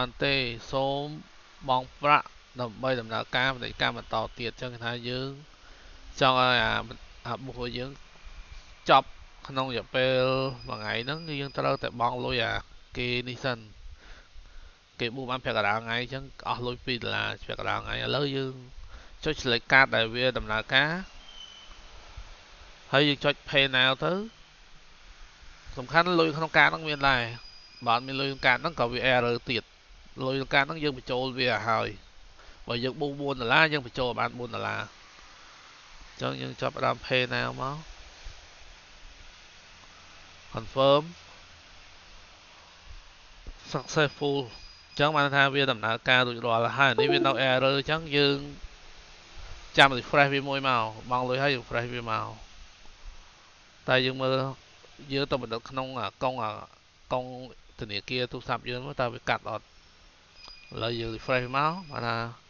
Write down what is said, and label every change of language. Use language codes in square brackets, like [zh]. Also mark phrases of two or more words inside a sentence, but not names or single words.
[km] បានទេសូមបង់ប្រាក់ដើម្បីដំណើរការពាណិជ្ជកម្មបន្តទៀតអញ្ចឹងគេថាយើងចង់ឲ្យអាបុគ្គលយើងចប់ក្នុងរយៈពេលមួយថ្ងៃហ្នឹងគឺយើងត្រូវតែបង់លុយអាគេនេះសិនគេបូកបានពាក់កណ្ដាលថ្ងៃអញ្ចឹងអស់លុយ$2ពាក់កណ្ដាលថ្ងៃឥឡូវយើងចុច select កាតដែលវាដំណើរការ ហើយយើងចុច [en] pay now [km] ទៅសំខាន់លុយក្នុងកាតហ្នឹងមានដែរបើអត់មានលុយក្នុងកាតហ្នឹងក៏វា error ទៀតលុយក្នុងកាតហ្នឹងយើងបញ្ចូលវាឲ្យហើយបើយើងបូក$4យើងបញ្ចូលបាន$4អញ្ចឹងយើងចាប់ផ្ដើម [en] pay now [km] មក confirm successful អញ្ចឹងបានថាវាដំណើរការរួចរាល់ហើយនេះវានៅ error អញ្ចឹងយើងចាំ refresh វាមួយមកបង់លុយហើយ refresh វាមកតែយើងមើលយើងទៅបណ្ឌិតក្នុងកុងធនាគារទូរស័ព្ទយើងមើលតើវាកាត់អត់ឥឡូវយើង refresh មកបានថា